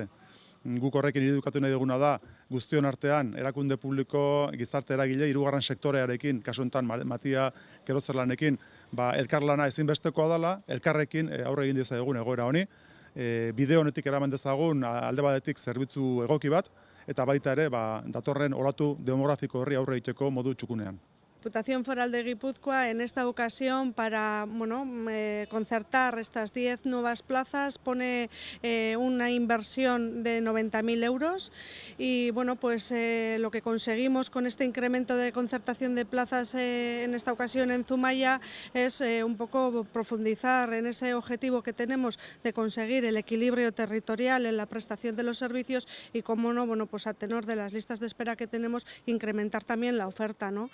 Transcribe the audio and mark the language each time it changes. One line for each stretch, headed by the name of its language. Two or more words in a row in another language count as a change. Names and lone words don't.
Basque: Guk horrekin irudikatu nahi duguna da guztion artean erakunde publiko, gizarte eragile, hirugarren sektorearekin, kasu honetan Matia Kerozerlanekin, elkarlana ezinbestekoa dela, elkarrekin aurre egin dezagun egoera honi. Bide honetik eraman dezagun alde batetik zerbitzu egoki bat, eta baita ere datorren olatu demografiko horri aurre egiteko modu txukunean.
Spanish: Diputación Foral de Guipúzcoa en esta ocasión para concertar estas 10 nuevas plazas pone una inversión de 90.000 euros y lo que conseguimos con este incremento de concertación de plazas en esta ocasión en Zumaya es un poco profundizar en ese objetivo que tenemos de conseguir el equilibrio territorial en la prestación de los servicios y, como no, a tenor de las listas de espera que tenemos, incrementar también la oferta, ¿no?